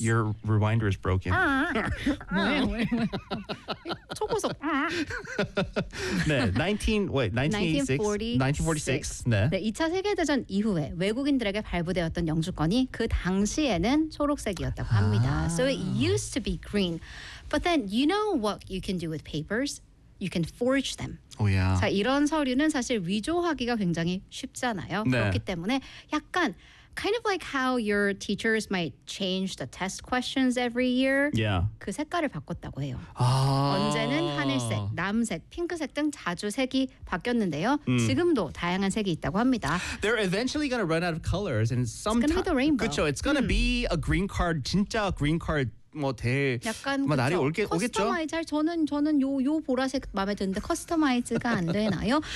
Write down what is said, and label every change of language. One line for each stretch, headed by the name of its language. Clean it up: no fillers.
English: Your rewinder is broken.
Korean: 초고속. 네, 1946. 네. 2차 세계대전 이후에 외국인들에게 발부되었던 영주권이 그 당시에는 초록색이었다고 합니다.
English: So it used to be green. But then you know what you can do with papers? You can forge them. Oh, yeah.
Korean: 자, 이런 서류는 사실 위조하기가 굉장히 쉽잖아요. 네. 그렇기 때문에 약간
English: kind of like how your teachers might change the test questions every year. Yeah.
Korean: 그 색깔을 바꿨다고 해요. 아. 언제는 하늘색, 남색, 핑크색 등 자주 색이 바뀌었는데요. 지금도 다양한 색이 있다고 합니다.
English: They're eventually going to run out of colors and sometimes it's going to be the rainbow.
Korean: 그렇죠.
English: It's going to be a green card,
Korean: 진짜
English: green card.
Korean: 뭐 날이 오겠죠? 커스터마이즈 저는 요 보라색 마음에 드는데 커스터마이즈가 안 되나요?